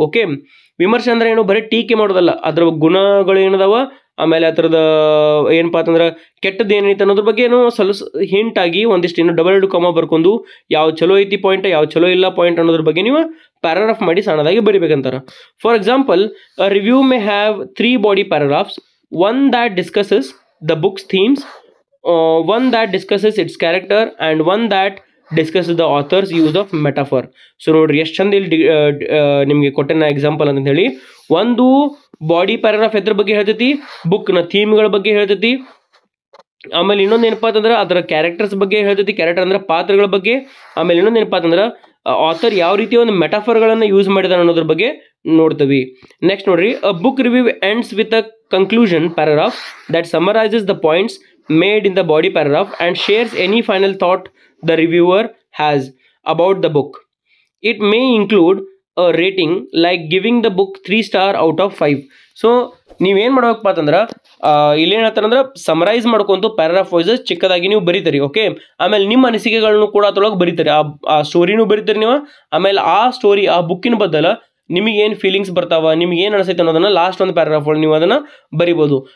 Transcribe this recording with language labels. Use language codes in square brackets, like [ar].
[kn] Okay, ವಿಮರ್ಶೆ ಅಂದ್ರೆ ಏನು, ಬರೀ ಟೀಕೆ ಮಾಡೋದಲ್ಲ, ಅದ್ರ ಗುಣಗಳು ಏನದಾವ, ಆಮೇಲೆ ಅದರದ ಏನಪ್ಪ ಅಂತಂದ್ರೆ ಕೆಟ್ಟದ್ದು ಏನೈತೆ ಅನ್ನೋದ್ರ ಬಗ್ಗೆ ಏನೋ ಸ್ವಲ್ಪ ಹಿಂಟ್ ಆಗಿ ಒಂದಿಷ್ಟು ಏನು ಡಬಲ್ ಬರ್ಕೊಂಡು ಯಾವ ಚಲೋ ಐತಿ ಪಾಯಿಂಟ್, ಯಾವ ಚಲೋ ಇಲ್ಲ ಪಾಯಿಂಟ್ ಅನ್ನೋದ್ರ ಬಗ್ಗೆ ನೀವು ಪ್ಯಾರಾಗ್ರಾಫ್ ಮಾಡಿ ಸಣ್ಣದಾಗಿ ಬರಿಬೇಕಂತಾರೆ. [en] For example, review may have 3 body paragraphs, one that discusses the book's themes, one that discusses its character, and one that discusses the author's use of metaphor. [kn] So ನೋಡ್ರಿ ಎಷ್ಟು ಚಂದ ಇಲ್ಲಿ ನಿಮಗೆ ಕೊಟ್ಟೆನ ಎಕ್ಸಾಂಪಲ್ ಅಂತ ಹೇಳಿ. ಒಂದು ಬಾಡಿ ಪ್ಯಾರಾಗ್ರಾಫ್ ಎದ್ರ ಬಗ್ಗೆ ಹೇಳ್ತೈತಿ, ಬುಕ್ನ ಥೀಮ್ಗಳ ಬಗ್ಗೆ ಹೇಳ್ತೈತಿ. ಆಮೇಲೆ ಇನ್ನೊಂದು ಏನಪ್ಪ ಅಂತಂದ್ರೆ ಅದರ ಕ್ಯಾರೆಕ್ಟರ್ಸ್ ಬಗ್ಗೆ ಹೇಳ್ತೈತಿ, ಕ್ಯಾರೆಕ್ಟರ್ ಅಂದ್ರೆ ಪಾತ್ರಗಳ ಬಗ್ಗೆ. ಆಮೇಲೆ ಇನ್ನೊಂದು ಏನಪ್ಪ ಅಂತಂದ್ರೆ ಆಥರ್ ಯಾವ ರೀತಿ ಒಂದು ಮೆಟಾಫರ್ಗಳನ್ನು ಯೂಸ್ ಮಾಡಿದಾರೆ ಅನ್ನೋದ್ರ ಬಗ್ಗೆ ನೋಡ್ತೀವಿ. ನೆಕ್ಸ್ಟ್ ನೋಡ್ರಿ, [en] A book review ends with a conclusion paragraph that summarises the points made in the body paragraph and shares any final thought the reviewer has about the book. It may include a rating like giving the book 3 star out of 5. [kn] So ನೀವೇನು ಮಾಡ್ಬೇಕಪ್ಪ ಅಂತಂದ್ರೆ ಇಲ್ಲಿ ಏನಂತಾರಂದ್ರೆ summarise ಮಾಡ್ಕೊಂತು paragraph wise ಚಿಕ್ಕದಾಗಿ ನೀವು ಬರೀತೀರಿ. Okay, ಆಮೇಲೆ ನಿಮ್ಮ ಅನಿಸಿಕೆಗಳನ್ನು ಕೂಡ ಅದ್ರೊಳಗೆ ಬರೀತೀರಿ, ಆ ಸ್ಟೋರಿನೂ ಬರೀತೀರಿ ನೀವು. ಆಮೇಲೆ ಆ ಸ್ಟೋರಿ ಆ ಬುಕ್ಕಿನ ಬದಲ ನಿಮಗೆ ಏನು ಫೀಲಿಂಗ್ಸ್ ಬರ್ತಾವ, ನಿಮ್ಗೆ ಏನು ಅನಿಸೈತೆ ಅನ್ನೋದನ್ನ ಲಾಸ್ಟ್ ಒಂದು ಪ್ಯಾರಾಗ್ರಾಫ್ ಒಳಗೆ ನೀವು ಅದನ್ನು ಬರಿಬೋದು.